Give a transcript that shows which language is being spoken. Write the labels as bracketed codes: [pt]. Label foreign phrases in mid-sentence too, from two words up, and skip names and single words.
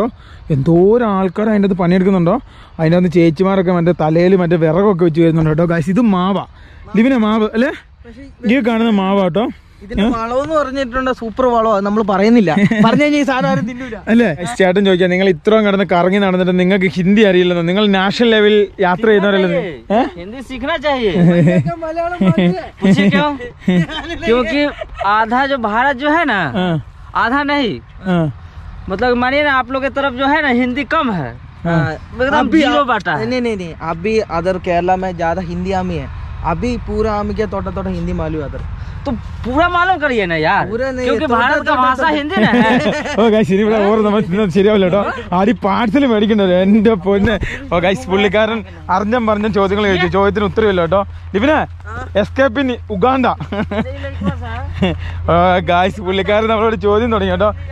[ml] എന്തോരം ആൾക്കാർ അതിൻ്റെ അകത്ത് പണിയെടുക്കുന്നുണ്ടോ. അതിൻ്റെ അകത്ത് ചേച്ചിമാരൊക്കെ മറ്റേ തലയിൽ മറ്റേ വിറകൊക്കെ വെച്ച് വരുന്നുണ്ട് കേട്ടോ. ഗൈസ് ഇത് മാവാ, ലിവിനെ മാവ് അല്ലേ. ഈ കാണുന്ന മാവാട്ടോ. ഇതിന്റെ വളവെന്ന് പറഞ്ഞിട്ടുണ്ട്, സൂപ്പർ വളവാ, നമ്മൾ പറയുന്നില്ല. പറഞ്ഞു കഴിഞ്ഞാൽ ഈ സാധനം ആരും തിന്നൂല അല്ലേ. ചേട്ടൻ ചോദിക്കാം, നിങ്ങൾ ഇത്രയും കിടന്ന് കറങ്ങി നടന്നിട്ട് നിങ്ങൾക്ക് ഹിന്ദി അറിയില്ലെന്നോ? നിങ്ങൾ നാഷണൽ ലെവൽ യാത്ര ചെയ്യുന്നവരല്ലേ? [hi] हिंदी सीखना चाहिए. पूछिए क्यों? क्योंकि आधा जो भारत जो है ना, आधा नहीं, मतलब मानिए ना आप लोग की तरफ जो है ना हिंदी कम है, एकदम जीरो बाटा है. नहीं अभी अदर केरला में ज्यादा हिंदी आमी है. अभी पूरा आमी क्या थोड़ा हिंदी मालूम अदर, तो पूरा मालूम करिए ना यार, क्योंकि भारत का भाषा हिंदी ना है. [ml] ഓ ഗൈസ് ഇനി ഇവിടെ ഓരോ നമ്മൾ ശരിയാവില്ല കേട്ടോ. ആദ്യം പാഴ്സൽ മേടിക്കണ്ടല്ലോ എന്റെ പൊന്നെ. ഓ ഗൈസ് പുള്ളിക്കാരൻ പറഞ്ഞ ചോദ്യങ്ങൾ ചോദിച്ചു, ചോദ്യത്തിന് ഉത്തരവില്ല കേട്ടോ. ലിവിനെ എസ്കേപ്പ് ഇൻ ഉഗാണ്ട. ഗൈസ് പുള്ളിക്കാരൻ നമ്മളോട് ചോദ്യം തുടങ്ങി കേട്ടോ.